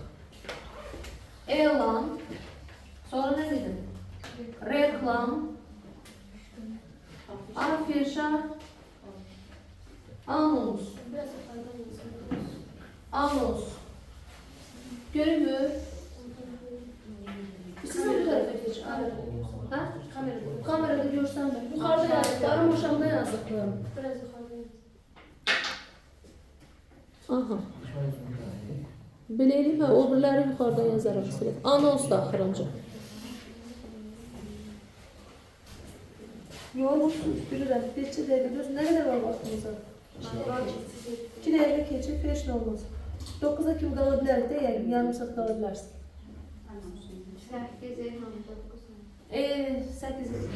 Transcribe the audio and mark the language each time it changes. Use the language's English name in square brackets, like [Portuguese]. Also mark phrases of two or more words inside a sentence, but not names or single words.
[Azerbaijani] Elan, sonra nə dedim? Reklam, afişa, anons. Anons. Görünmür. [Turkish] Siz bu tarafa geç. Ha? Kamerada görsen ben. Yukarıda yazdıklarım, aşağıda yazdıklarım. Biraz yukarıda. Aha. Bileyim ha, o birileri yukarıda yazarım. [Azerbaijani] Anons da axırıncı. Yorulmuşsunuz, bilirəm. Neçə dəqiqə gözün, nə qədər var vaxtınıza? 2 dəqiqə keçir, heç nə olmaz. 9'a kimi qala bilərik də, yəni yarım saat qala bilərsin. 8.